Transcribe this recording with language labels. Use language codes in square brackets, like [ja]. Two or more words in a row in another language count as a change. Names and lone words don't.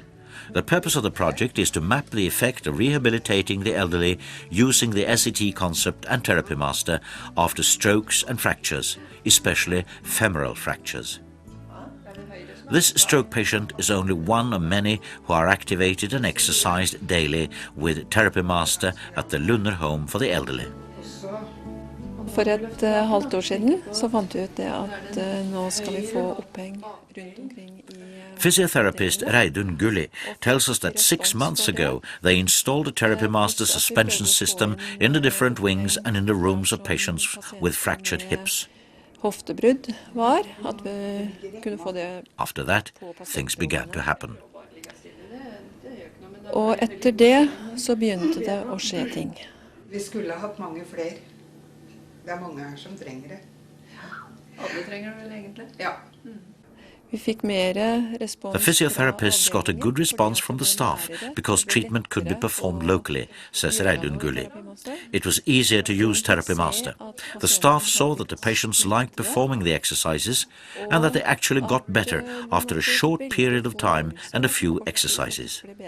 [en] The purpose of the project is to map the effect of rehabilitating the elderly using the SET concept and Therapy Master after strokes and fractures, especially femoral fractures. This stroke patient is only one of many who are activated and exercised daily with Therapy Master at the Lunner Home for the Elderly. [no] For et halvt år siden så fant vi ut det at nå skal vi få oppheng rundt omkring i... [en] Physiotherapist Reidun Gulli tells us that 6 months ago they installed a Therapy Master suspension system in the different wings and in the rooms of patients with fractured hips. [no] Hoftebrudd var at vi kunne få det... [en] After that, things began to happen. [no] Og etter det så begynte det å skje ting. Vi skulle ha hatt mange flere. Det er mange her som trenger det. Alle trenger det vel egentlig? Ja. Vi fikk mer respons. [en] The physiotherapists got a good response from the staff because treatment could be performed locally, says Reidun Gulli. It was easier to use Therapy Master. The staff saw that the patients liked performing the exercises and that they actually got better after a short period of time and a few exercises.